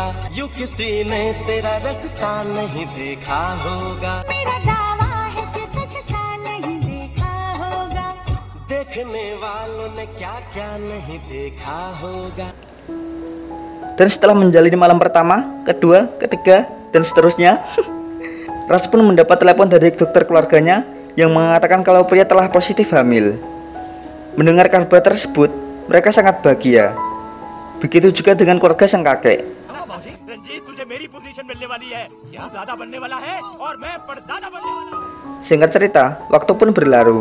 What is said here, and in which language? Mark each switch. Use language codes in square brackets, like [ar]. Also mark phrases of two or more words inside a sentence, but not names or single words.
[hi] यूं किसी ने तेरा रास्ता नहीं देखा होगा, मेरा दावा है कि तुझसा नहीं देखा होगा, देखने वालों ने क्या क्या नहीं देखा होगा. [id] Dan setelah menjalani malam pertama, kedua, ketiga, dan seterusnya, Raj pun mendapat telepon dari dokter keluarganya yang mengatakan kalau Priya telah positif hamil. Mendengar kabar tersebut, mereka sangat bahagia. Begitu juga dengan keluarga sang kakek. Singkat cerita, waktu pun berlalu.